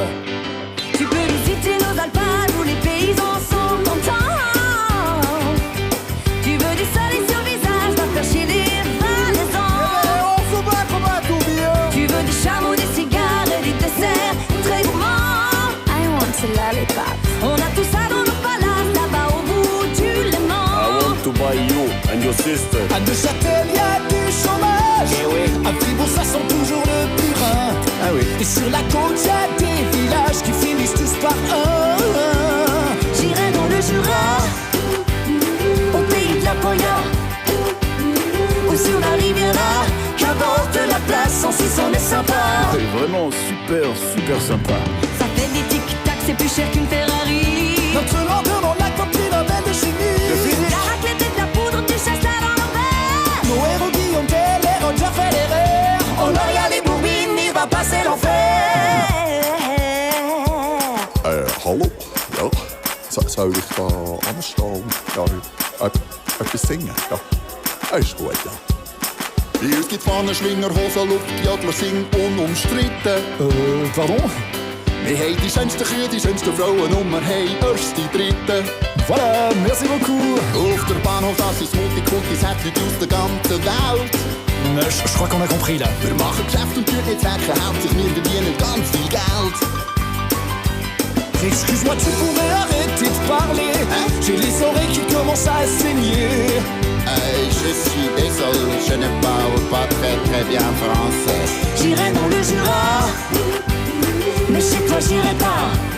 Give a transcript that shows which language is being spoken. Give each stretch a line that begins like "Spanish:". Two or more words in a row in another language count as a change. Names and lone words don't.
French: Tu peux visiter nos alpages où les paysans sont contents. Tu veux du soleil sur le visage, va faire chier les valaisans. On se bat comme un tourbillon. Tu veux des chameaux, des cigares et des desserts très gourmands.
English: I want a lollipop.
French: On a tout ça dans nos palaces, là-bas au bout du Léman.
English: I want to buy you and your sister.
French: À Neuchâtel, y a du chômage. Eh oui. À Fribourg, ça sent toujours le purin. Ah oui. Et sur la côte, y a des villages qui finissent tous par un. J'irai dans le Jura, au pays de la Poya, ou sur la Riviera. Qu'importe la place, en Suisse on est sympa. C'est vraiment super sympa. Ça fait des tic-tac, c'est plus cher qu'une Ferrari. Notre lenteur dans la cantine, un verre de chimie. La raclette et de la poudre, tu cherches ça dans nos verres. Nos héros Guillaume Tell et Roger Federer. On a les bourbines, il va passer l'enfer.
German: Hallo? Ja, zou ich da anstehen? Ja, etwas singen? Ja, ist gut, ja. Bei uns gibt's Fahnenschwinger, Hosen, Luftjagler, singen unumstritten.
French: Pardon?
German: Wir haben die schönsten Kühe, die schönsten Frauen und wir haben erst die Dritten.
French: Voilà, merci beaucoup.
German: Auf der Bahnhof, das ist Multikulti, es hat Leute aus der ganzen Welt.
French: Je crois qu'on a compris là.
German: Wir machen Geschäft und tun nicht hacken, hauptsächlich wir verdienen ganz viel Geld.
French: Excuse-moi, tu pourrais arrêter de parler. J'ai les oreilles qui commencent à saigner. Je suis désolé, je ne parle pas très bien français. J'irai dans le Jura, mais chez toi j'irai pas.